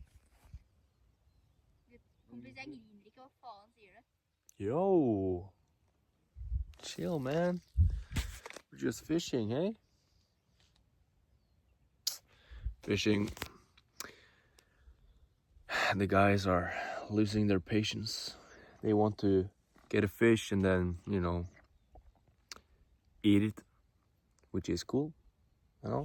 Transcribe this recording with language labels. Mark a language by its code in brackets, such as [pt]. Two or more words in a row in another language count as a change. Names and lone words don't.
[no] Kompis, jeg griner ikke. Hva faen sier du? [en] Yo. Chill, man. We're just fishing, hey? Fishing. The guys are losing their patience. They want to get a fish and then, you know, eat it, which is cool, you know?